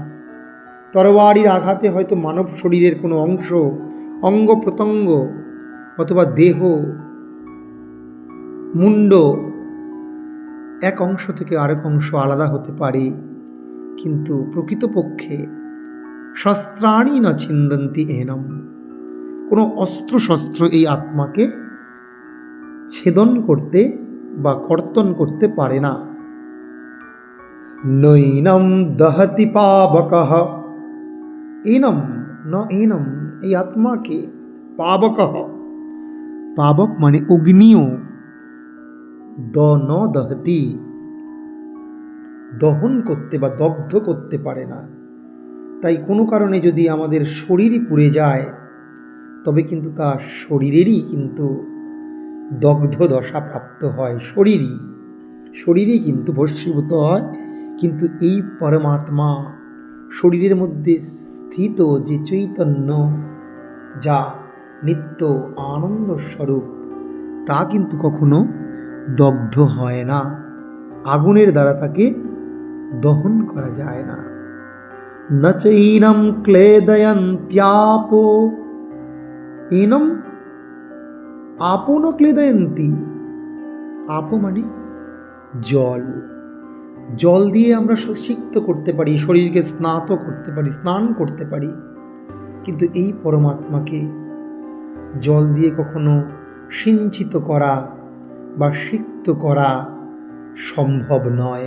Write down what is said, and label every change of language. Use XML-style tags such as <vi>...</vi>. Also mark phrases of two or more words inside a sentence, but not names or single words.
<bn>তরবারির আঘাতে হয়তো মানব শরীরের কোনো অংশ, অঙ্গ প্রত্যঙ্গ অথবা দেহ, মুন্ড, এক অংশ থেকে আরেক অংশ আলাদা হতে পারে, কিন্তু প্রকৃতপক্ষে</bn> <sa>শস্ত্রাণি না ছিন্দন্তি এনম,</sa> <bn>কোনো অস্ত্র শস্ত্র এই আত্মাকে ছেদন করতে বা কর্তন করতে পারে না।</bn> <sa>নৈনম দহতি পাবকঃ, এনম ন এনম,</sa> <bn>এই আত্মাকে,</bn> <sa>পাবকঃ, পাবক</sa> <bn>মানে অগ্নিও,</bn> <sa>ন দহতি,</sa> <bn>দহন করতে বা দগ্ধ করতে পারে না। তাই কোনো কারণে যদি আমাদের শরীর পুড়ে যায়, তবে কিন্তু তা শরীরেরই কিন্তু দগ্ধ দশা প্রাপ্ত হয়, শরীরই কিন্তু ভস্মীভূত হয়। কিন্তু এই পরমাত্মা, শরীরের মধ্যে স্থিত যে চৈতন্য, যা নিত্য আনন্দ স্বরূপ, তা কিন্তু কখনো দগ্ধ হয় না। আগুনের দ্বারা তাকে দহন করা যায় না।</bn> <sa>ন চৈনম ক্লেদয়ন্ত্যাপো, এনম আপো ন ক্লেদয়ন্তি।</sa> <bn>আপো মানে জল, জল দিয়ে আমরা সিক্ত করতে পারি, শরীরকে স্নাত করতে পারি, স্নান করতে পারি, কিন্তু এই পরমাত্মাকে জল দিয়ে কখনো সিঞ্চিত করা বা সিক্ত করা সম্ভব নয়।</bn>